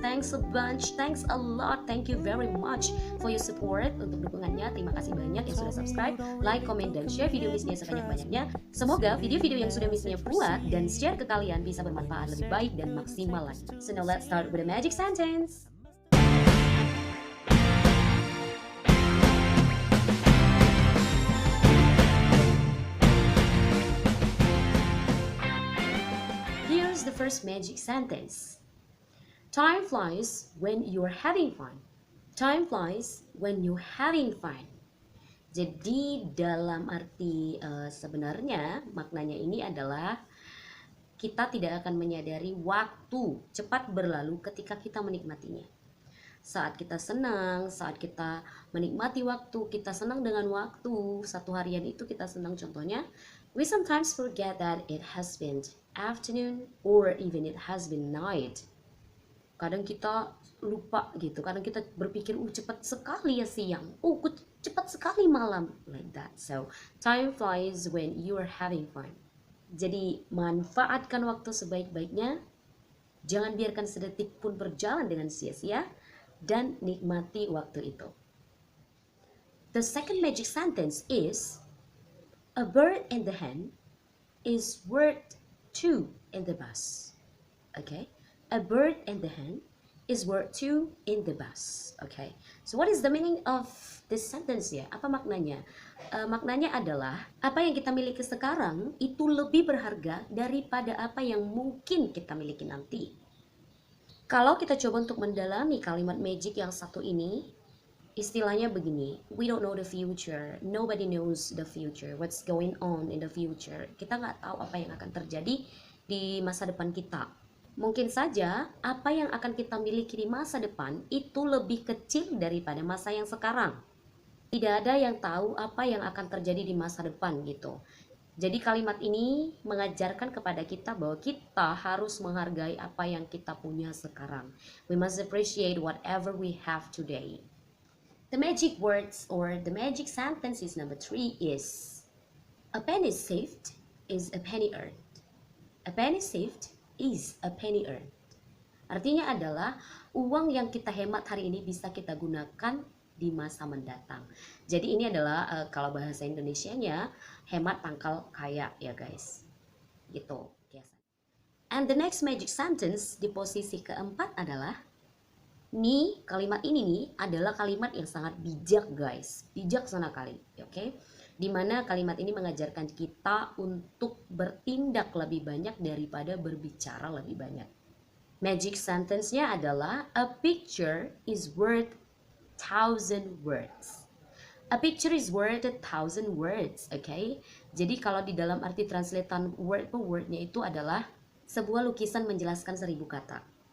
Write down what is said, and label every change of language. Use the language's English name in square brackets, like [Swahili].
[English] Thanks a bunch, thanks a lot, thank you very much for your support. [Indonesian] Untuk dukungannya, terima kasih banyak yang sudah subscribe, like, comment, dan share video Miss Nia sebanyak-banyaknya. Semoga video-video yang sudah Miss Nia buat dan share ke kalian bisa bermanfaat lebih baik dan maksimal lagi. [English] So now let's start with a magic sentence. Here's the first magic sentence. Time flies when you're having fun. Time flies when you're having fun. [Indonesian] Jadi dalam arti sebenarnya maknanya ini adalah kita tidak akan menyadari waktu cepat berlalu ketika kita menikmatinya. Saat kita senang, saat kita menikmati waktu, kita senang dengan waktu, satu harian itu kita senang contohnya. [English] We sometimes forget that it has been afternoon or even it has been night. [Indonesian] Kadang kita lupa gitu, kadang kita berpikir cepat sekali ya siang, cepat sekali malam, [English] like that. So time flies when you are having fun. [Indonesian] Jadi manfaatkan waktu sebaik-baiknya, jangan biarkan sedetik pun berjalan dengan sia-sia, dan nikmati waktu itu. [English] The second magic sentence is, a bird in the hand is worth two in the bus. Okay, a bird in the hand is worth two in the bus. Okay, so what is the meaning of this sentence ya? [Indonesian] Apa maknanya? Maknanya adalah apa yang kita miliki sekarang itu lebih berharga daripada apa yang mungkin kita miliki nanti. Kalau kita coba untuk mendalami kalimat magic yang satu ini, istilahnya begini, [English] we don't know the future, nobody knows the future, what's going on in the future. [Indonesian] Kita nggak tahu apa yang akan terjadi di masa depan kita. Mungkin saja apa yang akan kita miliki di masa depan itu lebih kecil daripada masa yang sekarang. Tidak ada yang tahu apa yang akan terjadi di masa depan gitu. Jadi kalimat ini mengajarkan kepada kita bahwa kita harus menghargai apa yang kita punya sekarang. [English] We must appreciate whatever we have today. The magic words or the magic sentences number 3 is, a penny saved is a penny earned. A penny saved is a penny earned. [Indonesian] Artinya adalah uang yang kita hemat hari ini bisa kita gunakan di masa mendatang. Jadi ini adalah kalau bahasa Indonesianya hemat pangkal kaya ya guys. Gitu. [English] And the next magic sentence [Indonesian] di posisi keempat adalah, kalimat ini nih adalah kalimat yang sangat bijak guys, bijaksana kali, oke? Dimana kalimat ini mengajarkan kita untuk bertindak lebih banyak daripada berbicara lebih banyak. Magic sentence-nya adalah, [English] a picture is worth 1,000 words. A picture is worth 1,000 words, oke? [Indonesian] Jadi kalau di dalam arti translatean wordnya itu adalah sebuah lukisan menjelaskan 1.000 kata.